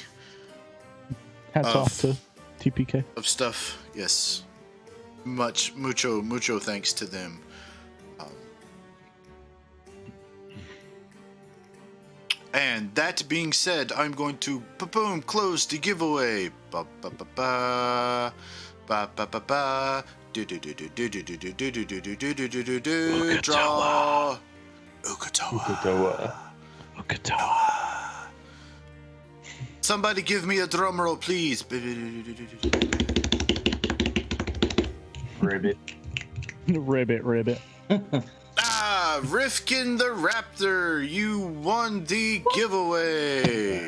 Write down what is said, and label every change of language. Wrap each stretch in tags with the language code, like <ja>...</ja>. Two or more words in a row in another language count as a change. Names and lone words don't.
<en>Hats off to TPK. of stuff. Yes. Mucho thanks to them. And that being said, I'm going to boom close the giveaway. Ba ba ba ba ba ba ba ba. Draw. Ukatoa. Somebody give me a drum roll, please. Ribbit. Ribbit. Rifkin the Raptor, you won the giveaway.</en>